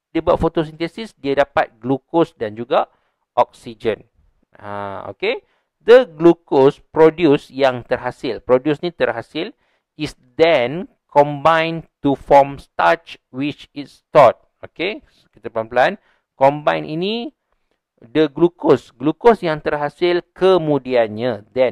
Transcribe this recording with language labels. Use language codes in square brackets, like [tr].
[ms] Dia buat fotosintesis, dia dapat glukos dan juga oksigen. [en] Okay. The glucose produce [ms] yang terhasil. [en] Produce [ms] ni terhasil [en] is then combined to form starch which is stored. [ms] Okay. Kita pelan-pelan. Combine ini the glucose. Glucose yang terhasil kemudiannya.